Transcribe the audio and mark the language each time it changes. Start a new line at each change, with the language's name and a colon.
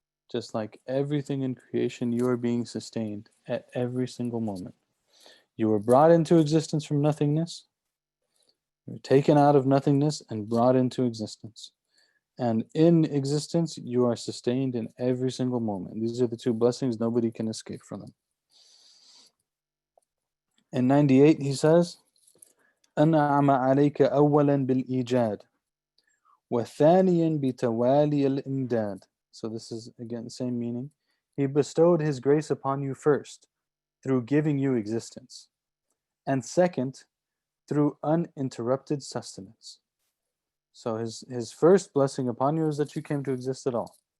English: Just like everything in creation, you are being sustained at every single moment. You were brought into existence from nothingness. You were taken out of nothingness and brought into existence. And in existence, you are sustained in every single moment. These are the two blessings. Nobody can escape from them. In 98, he says,
Arabic: أنعم عليك أولا بالإيجاد وثانيا بتوالي الإمداد.
English: So this is again the same meaning. He bestowed his grace upon you first through giving you existence, and second through uninterrupted sustenance. So his first blessing upon you is that you came to exist at all.